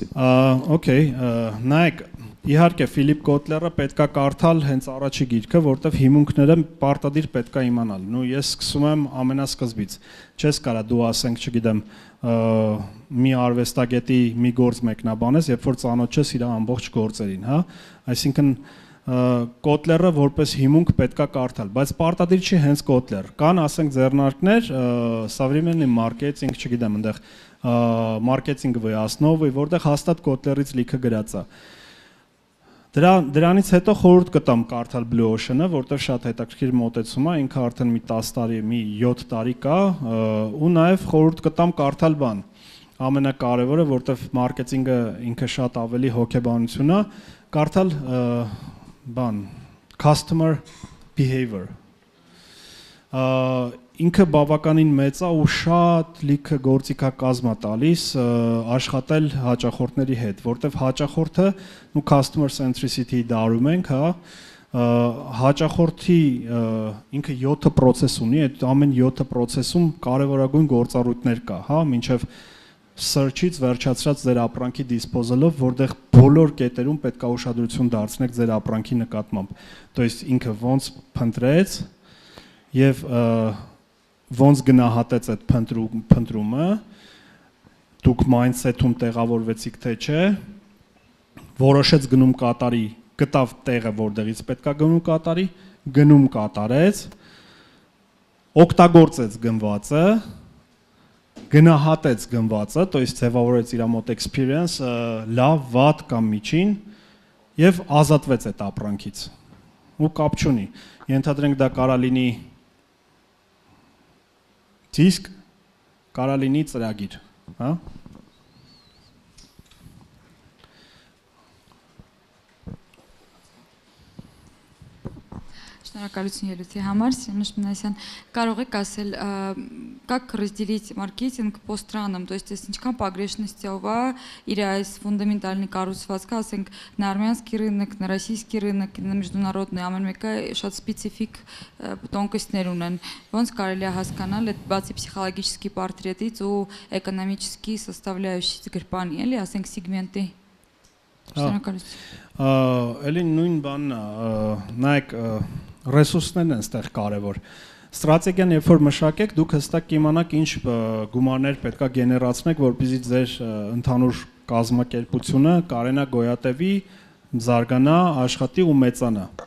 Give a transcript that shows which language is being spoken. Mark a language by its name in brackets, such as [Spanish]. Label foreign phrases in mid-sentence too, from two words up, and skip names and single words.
[Armenian] Okay, նայեք, իհարկե Ֆիլիպ Կոտլերը պետքա կարդալ հենց առաջի գիրքը, որտեվ հիմունքները պարտադիր պետքա իմանալ։ Նու ես սկսում եմ ամենասկզբից։ Չես կարա դու ասենք, չգիտեմ, մի արվեստագետի մի գործ մեկնաբանես, երբ որ ծանոթ չես իր ամբողջ գործերին, հա։ Այսինքն Կոտլերը որպես հիմունք պետքա կարդալ, բայց պարտադիր չի հենց Կոտլեր։ Կան, ասենք, ձեռնարկներ, [Russian] современный маркетинг, [Armenian] չգիտեմ, այնտեղ [Russian] маркетинговые основы, [Armenian] որտեղ հաստատ Կոտլերից լիքը գրած է։ Դրանից հետո խորհուրդ կտամ կարդալ Blue Ocean-ը, որտեղ շատ հետաքրքիր մոտեցում է, ինքը արդեն մի 10 տարի, մի 7 տարի կա, ու նաև խորհուրդ կտամ կարդալ բան։ Ամենակարևորը, որտեղ մարքեթինգը ինքը շատ ավելի հոգեբանություն է, կարդալ բան [English] customer behavior։ [Armenian] Ինքը բավականին մեծ է ու շատ լիքը գործիքակազմ է տալիս աշխատել հաճախորդների հետ, որտեվ հաճախորդը ու [English] customer centricity [Armenian] դարում ենք, հա, հաճախորդի ինքը 7 process ունի, այդ ամեն 7 process-ում կարևորագույն գործառույթներ կա, հա, մինչև search-ից վերջացրած ձեր ապրանքի disposal-ով, որտեղ բոլոր կետերում պետք է ուշադրություն դարձնեք ձեր ապրանքի նկատմամբ։ [Russian] То есть [Armenian] ինքը ոնց փնտրեց եւ ոնց գնահատեց այդ փնտրումը, դուք mindset-ում տեղավորվեցիք թե չէ, որոշեց գնում կատարի, գտավ տեղը, որտեղից պետքա գնում կատարի, գնում կատարեց, օգտագործեց գնվածը, գնահատեց գնվածը, [Russian] то есть [Armenian] ձևավորեց իր մոտ experience, լավ, վատ կամ միջին եւ ազատվեց այդ ապրանքից։ Ու կապ չունի։ Ենթադրենք դա կարա լինի դիսկ, կարա լինի ծրագիր, հա։ Շնորհակալություն ելույթի համար, Սիրունուշ Մինասյան, կարող եք ասել, [Russian] как разделить маркетинг по странам, то есть [Armenian] ինչքան погрешностяով է իր այս ֆունդամենտալնի կառուցվածքը, ասենք, [Russian] на армянский рынок, на российский рынок, на международный, [Armenian] ամեն մեկը շատ սպეციფիկ տոնկостներ ունեն, ոնց կարելի է հասկանալ այդ բացի [Russian] психологический портретից [Armenian] ու [Russian] экономический составляющий [Armenian] գրպանի, էլի, ասենք, սեգմենտի։ Շնորհակալություն։ Էլի նույն բանն է, նայեք, ռեսուրսներն են այստեղ կարևոր։ Ստրատեգիան երբ որ մշակեք, դուք հստակ կիմանաք ինչ գումարներ պետքա գեներացնեք, որպեսզի ձեր ընդհանուր կազմակերպությունը կարենա գոյատևի, զարգանա, աշխատի ու մեծանա։